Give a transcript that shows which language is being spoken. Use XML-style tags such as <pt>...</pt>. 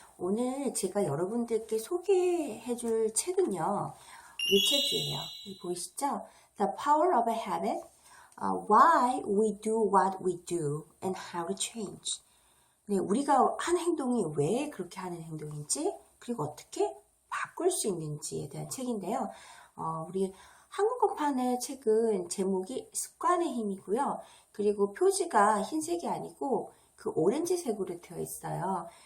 <ko>오늘 제가 여러분들께 소개해 줄 책은요, 이 책이에요. 여기 보이시죠?</ko> <en>The Power of a Habit, Why We Do What We Do and How to Change.</en> <ko>네, 우리가 한 행동이 왜 그렇게 하는 행동인지, 그리고 어떻게 바꿀 수 있는지에 대한 책인데요. 우리 한국어판의 책은 제목이 습관의 힘이고요. 그리고 표지가 흰색이 아니고 그 오렌지색으로 되어 있어요.</ko>